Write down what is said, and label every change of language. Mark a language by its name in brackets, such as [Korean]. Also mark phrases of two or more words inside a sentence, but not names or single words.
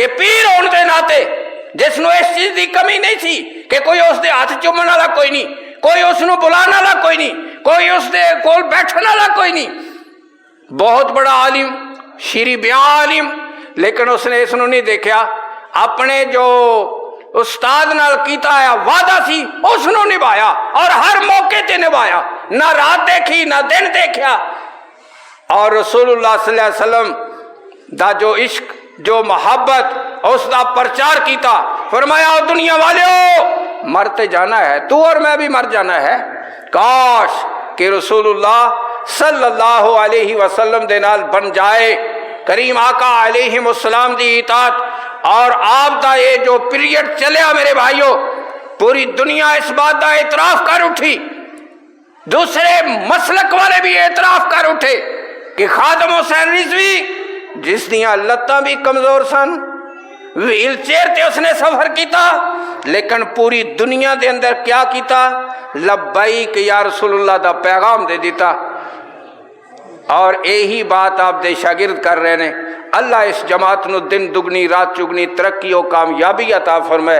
[Punjabi] پیر ہون دے ناتے جس نو اس چیز دی کمی نہیں تھی کہ کوئی اس دے ہاتھ چومن والا کوئی نہیں، کوئی اس نو بلانے والا کوئی نہیں، کوئی اس دے کول بیٹھنے والا کوئی نہیں، بہت بڑا عالم، شیریں بیاں عالم، لیکن اس نے اس نو نہیں دیکھا، اپنے جو استاد نال کیتا ہے وعدہ سی اس نو نبھایا، اور ہر موقع تے نبھایا، نہ رات دیکھی نہ دن دیکھا۔ اور [Arabic] رسول اللہ صلی اللہ علیہ وسلم [Punjabi] دا جو عشق جو محبت اس دا پرچار کیتا، فرمایا دنیا والےو مرتے جانا ہے، تو اور میں بھی مر جانا ہے، کاش کہ [Arabic] رسول اللہ صلی اللہ علیہ وسلم [Punjabi] دے نال بن جائے، کریم آقا علیہ السلام دی اطاعت، اور آپ دا یہ جو پیریڈ چلیا میرے بھائیوں، پوری دنیا اس بات دا اعتراف کر اٹھی، دوسرے مسلک والے بھی اعتراف کر اٹھے کہ خادم حسین رضوی جس دیاں لتاں بھی کمزور سن، ویل چیئر تے اس نے سفر کیتا، لیکن پوری دنیا دے اندر کیا کیتا، [Arabic] لبیک یا رسول اللہ [Punjabi] دا پیغام دے دیتا۔ اور یہی بات آپ دے شاگرد کر رہے ہیں۔ اللہ اس جماعت نو دن دگنی رات چگنی ترقی و کامیابی عطا فرمائے۔